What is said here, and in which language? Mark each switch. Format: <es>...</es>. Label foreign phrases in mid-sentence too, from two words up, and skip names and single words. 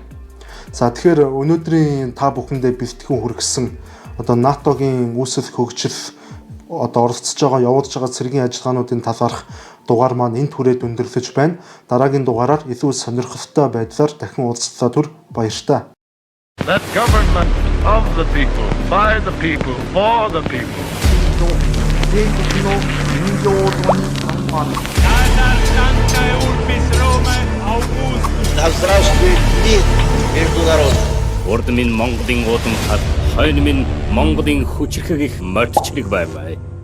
<mn>За тэгэхээр өнөөдрийн та бүхэндээ бэлтгэн хүргэсэн НАТОгийн үүсэл хөгжил оролцож байгаа явуулж байгаа цэргийн ажиллагаануудын талаарх дугаар маань энд хүрээд өндөрлөж байна. Дараагийн дугаараар илүү сонирхолтой байдлаар дахин уулзлаа түр баяртай.</mn> <en>That government of the people, by the people, for the people.</en> <ru>Да здравствует мир между народами.</ru> <mn>Урд минь Монголын уудам хад, хойно минь Монголын хүчрхэг их мордчлог бай.</mn>